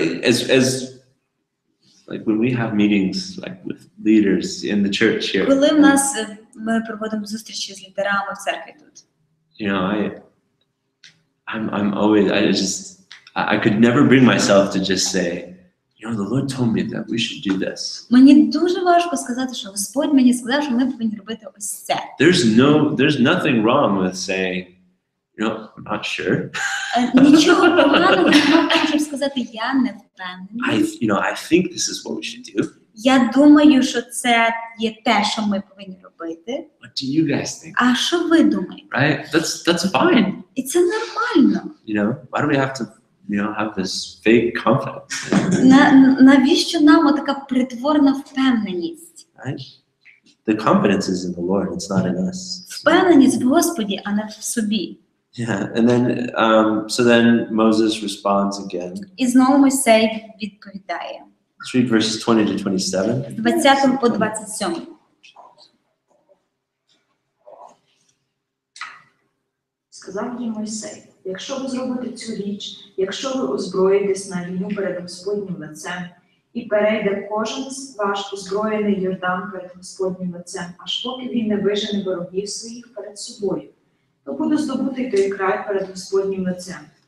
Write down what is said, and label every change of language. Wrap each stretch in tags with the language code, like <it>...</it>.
<en>As like when we have meetings like with leaders in the church here.</en> <uk>Коли ми проводимо зустрічі з лідерами в церкві тут.</uk> <en>I'm always, I could never bring myself to just say, the Lord told me that we should do this.</en> <uk>Мені дуже важко сказати, що Господь мені сказав, що ми повинні робити ось це.</uk> <en>There's nothing wrong with saying, I'm not sure.</en> <uk>Нічого поганого немає в тому, щоб сказати, я не впевнений.</uk> <en>I think this is what we should do.</en> <uk>Я думаю, що це є те, що ми повинні робити.</uk> <en>What do you guys think?</en> <uk>А що ви думаєте?</uk> <en>Right? That's fine.</en> <uk>І це нормально.</uk> <en>Why do we have to, have this fake confidence?</en> <uk>Навіщо нам така притворна впевненість?</uk> <en>Right? The confidence is in the Lord. It's not in us.</en> <uk>Впевненість в Господі, а не в собі.</uk> <en>Yeah, and then Moses responds again.</en> <uk>І знову Мойсей відповідає.</uk> <en>Let's read verses 20 to 27.</en> <uk>З 20 по 27. Сказав їм Мойсей, якщо ви зробите цю річ, якщо ви озброїтесь на війну перед Господнім лицем, і перейде кожен ваш озброєний Йордан перед Господнім лицем, аж поки він не вижене ворогів своїх перед собою, то буде здобутий той край перед Господнім лицем.</uk>